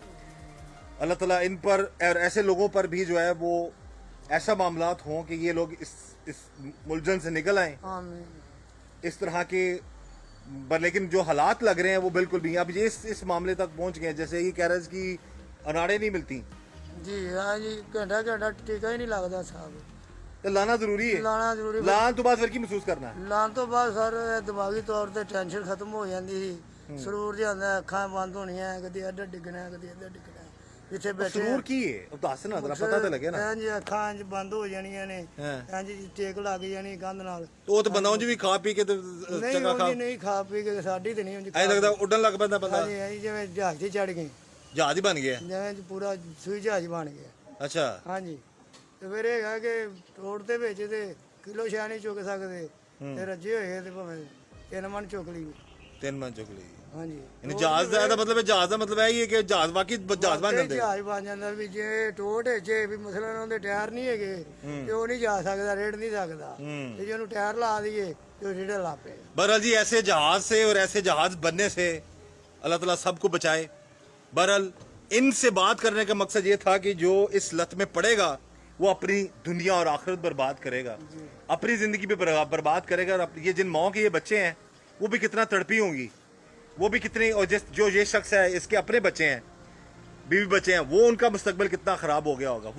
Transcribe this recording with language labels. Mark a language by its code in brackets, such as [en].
[hi] अल्लाह ताला इन पर और ऐसे लोगों पर भी जो है वो ऐसा मामलात हों कि ये लोग इस मुलझन से निकल आएँ आमीन। इस तरह के। पर लेकिन जो हालात लग रहे हैं वो बिल्कुल भी अब ये इस मामले तक पहुंच गए। जैसे ये कह रहे हैं कि अनाड़े नहीं मिलती जी हाँ जी, घंटा घंटा टीका ही नहीं लगता साहब। तो लाना जरूरी है। [pa] ਲਾਣਾ ਜ਼ਰੂਰੀ। ਲਾਣ ਤੋਂ ਬਾਅਦ ਫਿਰ ਕੀ ਮਹਿਸੂਸ ਕਰਨਾ ਹੈ? ਲਾਣ ਤੋਂ ਬਾਅਦ ਸਰ ਇਹ ਦਿਮਾਗੀ ਤੌਰ ਤੇ ਟੈਨਸ਼ਨ ਖਤਮ ਹੋ ਜਾਂਦੀ ਸੀ। ਸਰੂਰ ਜਾਂਦਾ, ਅੱਖਾਂ ਬੰਦ ਹੋਣੀਆਂ, ਕਦੀ ਇੱਧਰ ਡਿੱਗਣਾ, ਕਦੀ ਇੱਧਰ ਡਿੱਗਣਾ। ਜਿੱਥੇ ਬੈਠੇ ਸਰੂਰ ਕੀ ਹੈ ਉਹ ਦੱਸ ਨਾ, ਤੇਰਾ ਪਤਾ ਤਾਂ ਲੱਗੇ ਨਾ। ਹਾਂਜੀ, ਅੱਖਾਂ 'ਚ ਬੰਦ ਹੋ ਜਾਣੀਆਂ ਨੇ, ਹਾਂ। ਹਾਂਜੀ ਟੇਕ ਲੱਗ ਜਾਣੀ ਕੰਧ ਨਾਲ। ਉਹ ਤਾਂ ਬੰਦਾ ਉਂਝ ਵੀ ਖਾ ਪੀ ਕੇ ਤੇ ਨਹੀਂ ਚੰਗਾ ਖਾ, ਉਂਝ ਨਹੀਂ ਖਾ ਪੀ ਕੇ, ਸਾਡੀ ਤੇ ਨਹੀਂ ਉਂਝ ਐ ਲੱਗਦਾ ਉੱਡਣ ਲੱਗ ਪੈਂਦਾ ਬੰਦਾ, ਹਾਂਜੀ ਹਾਂਜੀ, ਜਿਵੇਂ ਜਹਾਜ਼ 'ਤੇ ਚੜ ਗਏ, ਜਹਾਜ਼ ਹੀ ਬਣ ਗਿਆ। ਜਿਵੇਂ ਪੂਰਾ ਸੂਈ ਜਹਾਜ਼ ਬਣ ਗਿਆ। ਅੱਛਾ, ਹਾਂਜੀ, ਤੇ ਫਿਰ ਇਹ ਹੈਗਾ ਕਿ ਰੋਡ ਦੇ ਵਿੱਚ ਤੇ ਕਿਲੋ ਸ਼ਾਹ ਨਹੀਂ ਚੁੱਕ ਸਕਦੇ, ਤੇ ਰੱਜੇ ਹੋਏ ਤੇ ਭਾਵੇਂ 3 ਮਣ ਚੁੱਕ ਲਈ। 3 ਮਨ ਚੁੱਕ ਲਈ। ਹਾਂਜੀ, ਯਾਨੀ ਜਹਾਜ਼ ਦਾ ਇਹਦਾ ਮਤਲਬ ਹੈ, ਜਹਾਜ਼ ਦਾ ਮਤਲਬ ਇਹ ਹੀ ਹੈ ਕਿ ਜਹਾਜ਼ ਵਾਕਈ ਜਹਾਜ਼ ਬਣ ਜਾਂਦੇ। ਜਹਾਜ਼ ਬਣ ਜਾਂਦਾ ਵੀ ਜੇ ਟੋਟ ਜੇ ਵੀ ਮਸਲਨ ਉਹਦੇ ਟਾਇਰ ਨਹੀਂ ਹੈਗੇ ਤੇ ਉਹ ਨਹੀਂ ਜਾ ਸਕਦਾ, ਰੇੜ ਨਹੀਂ ਸਕਦਾ, ਤੇ ਜੇ ਉਹਨੂੰ ਟਾਇਰ ਲਾ ਦਈਏ ਤੇ ਉਹ ਰੇੜ ਲਾ ਪਏ। [hi] बहरहाल जी, ऐसे जहाज से और ऐसे जहाज बनने से अल्लाह ताला सबको बचाए। बहरहाल इनसे बात करने का मकसद ये था कि जो इस लत में पड़ेगा वो अपनी दुनिया और आखिरत बर्बाद करेगा, अपनी जिंदगी भी बर्बाद करेगा। और ये जिन माओ के ये बच्चे हैं वो भी कितना तड़पी होंगी, वो भी कितने, और जो ये शख्स है इसके अपने बच्चे हैं, बीवी बच्चे हैं, वो उनका मुस्तकबिल कितना खराब हो गया होगा।